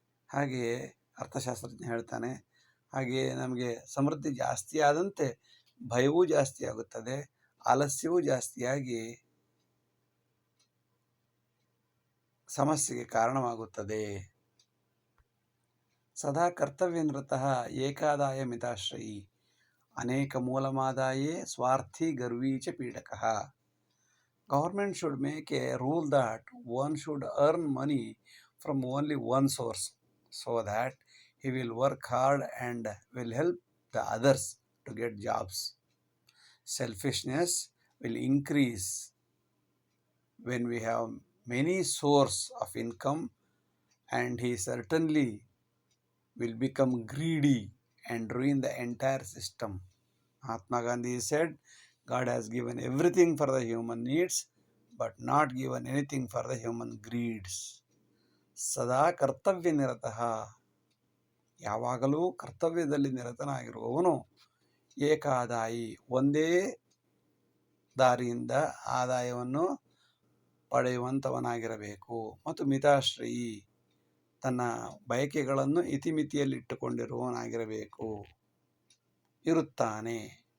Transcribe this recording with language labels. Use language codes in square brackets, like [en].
[kn] ಹಾಗೆಯೇ ಅರ್ಥಶಾಸ್ತ್ರಜ್ಞ ಹೇಳ್ತಾನೆ. ಹಾಗೆಯೇ ನಮಗೆ ಸಮೃದ್ಧಿ ಜಾಸ್ತಿ ಆದಂತೆ ಭಯವೂ ಜಾಸ್ತಿ ಆಗುತ್ತದೆ, ಆಲಸ್ಯವೂ ಜಾಸ್ತಿಯಾಗಿ ಸಮಸ್ಯೆಗೆ ಕಾರಣವಾಗುತ್ತದೆ. [sa] ಸದಾ ಕರ್ತವ್ಯ ನಿರತಃ ಏಕಾದಾಯ ಮಿತಾಶ್ರಯಿ ಅನೇಕ ಮೂಲಮಾದಾಯೇ ಸ್ವಾರ್ಥಿ ಗರ್ವಿ ಚ ಪೀಡಕಃ. [en] Government should make a rule that one should earn money from only one source so that he will work hard and will help the others to get jobs. Selfishness will increase when we have many sources of income, and he certainly will become greedy and ruin the entire system. Mahatma Gandhi said, God has given everything for the human needs, but not given anything for the human greeds. [sa] ಸದಾ ಕರ್ತವ್ಯ ನಿರತಃ, [kn] ಯಾವಾಗಲೂ ಕರ್ತವ್ಯದಲ್ಲಿ ನಿರತನಾಗಿರುವವನು ಏಕಾದಾಯಿ, ಒಂದೇ ದಾರಿಯಿಂದ ಆದಾಯವನ್ನು ಪಡೆಯುವಂಥವನಾಗಿರಬೇಕು. ಮತ್ತು ಮಿತಾಶ್ರಯಿ, ತನ್ನ ಬಯಕೆಗಳನ್ನು ಇತಿಮಿತಿಯಲ್ಲಿಟ್ಟುಕೊಂಡಿರುವವನಾಗಿರಬೇಕು ಇರುತ್ತಾನೆ.